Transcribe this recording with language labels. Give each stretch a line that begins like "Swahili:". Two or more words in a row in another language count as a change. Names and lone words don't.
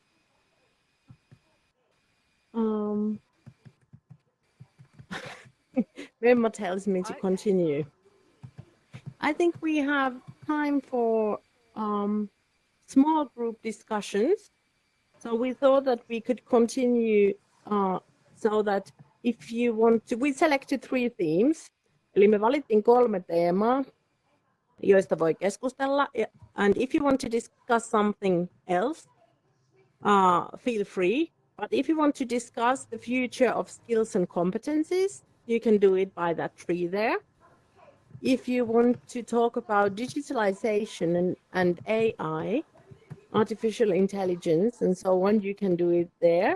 English: Memma tells me to continue. I think we have time for small group discussions. So we thought that we could continue so that if you want to, we selected 3 themes.
Finnish: Eli me valittiin 3 teemaa, joista voi keskustella.
English: And if you want to discuss something else, feel free. But if you want to discuss the future of skills and competencies, you can do it by that tree there. If you want to talk about digitalization and AI, artificial intelligence and so on, you can do it there.